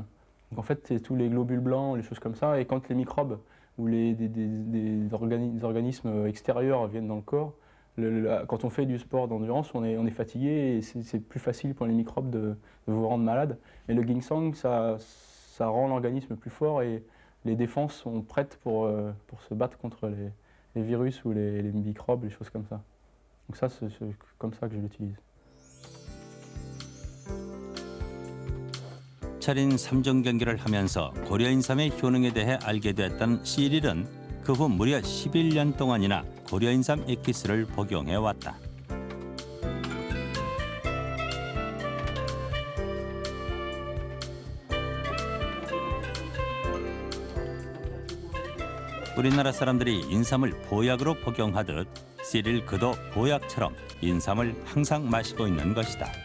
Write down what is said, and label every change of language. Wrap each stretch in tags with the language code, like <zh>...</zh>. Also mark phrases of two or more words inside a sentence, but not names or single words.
<fr>Donc en fait c'est tous les globules blancs, les choses comme ça. Et quand les microbes ou des organismes extérieurs viennent dans le corps, quand on fait du sport d'endurance, on est fatigué et c'est plus facile pour les microbes de vous rendre malade. Et le ginseng, ça rend l'organisme plus fort et les défenses sont prêtes pour se battre contre les virus ou les microbes, les choses comme ça. Donc ça, c'est comme ça que je l'utilise.</fr> <ko>철인 3종 경기를 하면서 고려인삼의 효능에 대해 알게 됐던 시릴은 그 후 무려 11년 동안이나 고려인삼 액기스를 복용해왔다. 우리나라 사람들이 인삼을 보약으로 복용하듯 시릴 그도 보약처럼 인삼을 항상 마시고 있는 것이다.</ko>